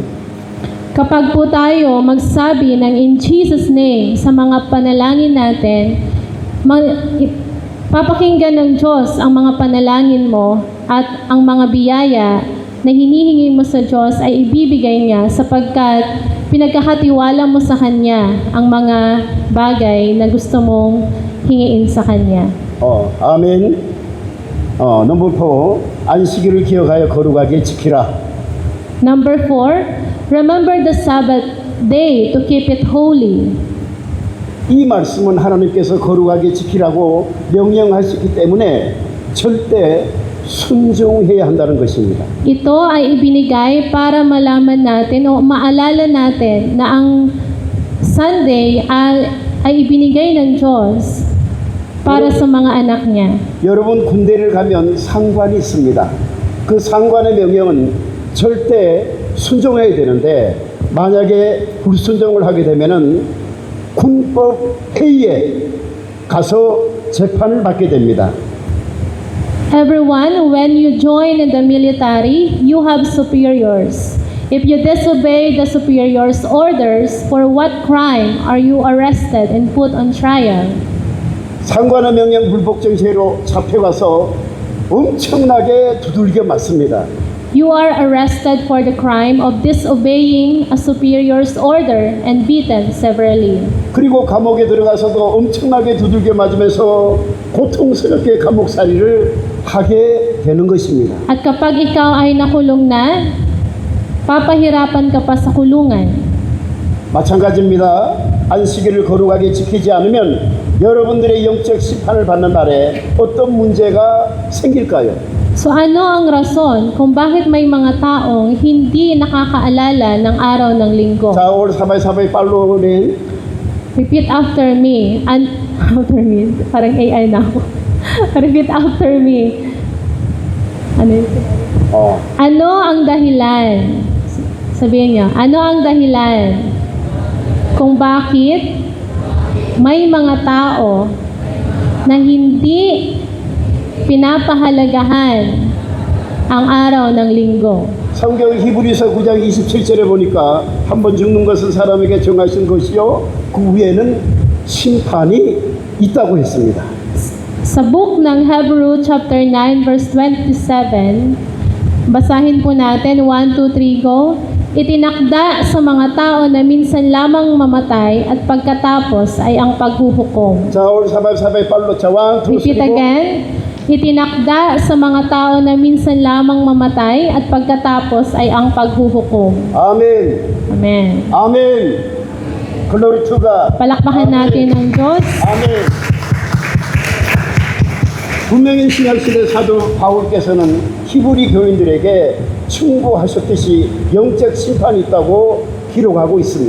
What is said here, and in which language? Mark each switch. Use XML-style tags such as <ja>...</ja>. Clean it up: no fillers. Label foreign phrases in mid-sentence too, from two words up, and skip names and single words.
<tl>Kapag po tayo magsabi ng</tl> <en>in Jesus' name</en> <tl>sa mga panalangin natin, papakinggan ng Diyos ang mga panalangin mo at ang mga biyaya na hinihingi mo sa Diyos ay ibibigay niya sapagkat pinagkakatiwala mo sa Kanya ang mga bagay na gusto mong hingiin sa Kanya.</tl> <ko>아멘. 넘버 4, 안식일을 기억하여 거룩하게 지키라.</ko> <en>Number 4, remember the Sabbath day to keep it holy.</en> <ko>이 말씀은 하나님께서 거룩하게 지키라고 명령하셨기 때문에 절대 순종해야 한다는 것입니다.</ko> <tl>Ito ay ibinigay para malaman natin o maalala natin na ang Sunday ay ibinigay ng Diyos para sa mga anak niya.</tl> <ko>여러분 군대를 가면 상관이 있습니다. 그 상관의 명령은 절대 순종해야 되는데 만약에 불순종을 하게 되면은 군법 회의에 가서 재판을 받게 됩니다.</ko> <en>Everyone, when you join in the military, you have superiors. If you disobey the superiors' orders, for what crime are you arrested and put on trial?</en> <ko>상관의 명령 불복종죄로 잡혀가서 엄청나게 두들겨 맞습니다.</ko> <en>You are arrested for the crime of disobeying a superior's order and beaten severely.</en> <ko>그리고 감옥에 들어가서도 엄청나게 두들겨 맞으면서 고통스럽게 감옥살이를 하게 되는 것입니다.</ko> <tl>At kapag ikaw ay nakulong na, papahirapan ka pa sa kulungan.</tl> <ko>마찬가지입니다. 안식일을 거룩하게 지키지 않으면 여러분들의 영적 심판을 받는 날에 어떤 문제가 생길까요?</ko> <tl>So ano ang rason kung bakit may mga taong hindi nakakaalala ng araw ng linggo?</tl> <ko>자, 오늘 사바이 팔로는</ko> <en>Repeat after me. After me.</en> <tl>Parang AI na ako.</tl> <en>Repeat after me.</en> <tl>Ano yun? Ano ang dahilan? Sabihin niyo, ano ang dahilan kung bakit may mga tao na hindi pinapahalagahan ang araw ng linggo?</tl> <ko>성경 히브리서 9장 27절에 보니까 한 번 죽는 것은 사람에게 정하신 것이요 그 후에는 심판이 있다고 했습니다.</ko> <tl>Sa book ng Hebrew</tl> <en>chapter 9 verse 27,</en> <tl>basahin po natin 1, 2, 3, go. Itinakda sa mga tao na minsan lamang mamatay at pagkatapos ay ang paghuhukom.</tl> <ko>자, 오늘 사바이 팔로 자, 1, 2,</ko> <en>Repeat 3, again.</en> <tl>Itinakda sa mga tao na minsan lamang mamatay at pagkatapos ay ang paghuhukom.</tl> <ko>아멘.</ko> <en>Amen. Amen. Glory to ga.</en> <tl>Palakpakan natin ang Diyos.</tl> <ko>아멘. 분명히 신약시대 사도 바울께서는 히브리 교인들에게 충고하셨듯이 영적 심판이 있다고 기록하고 있습니다.</ko>